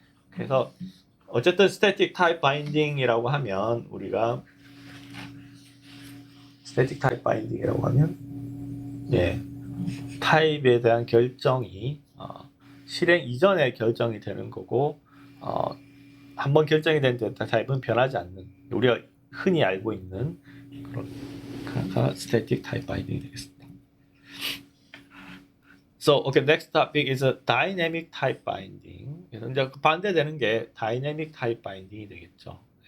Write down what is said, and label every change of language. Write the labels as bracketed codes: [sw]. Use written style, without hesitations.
[ko] 그래서 어쨌든 static type binding이라고 하면 우리가 static type binding이라고 하면 타입에 대한 결정이 실행 이전에 결정이 되는 거고 한번 결정이 된 데이터 타입은 변하지 않는 우리가 흔히 알고 있는 그런 static type binding이 되겠습니다. [en] So, okay, next topic is a dynamic type binding. [ko] 그래서 이제 반대되는 게 dynamic type binding이 되겠죠.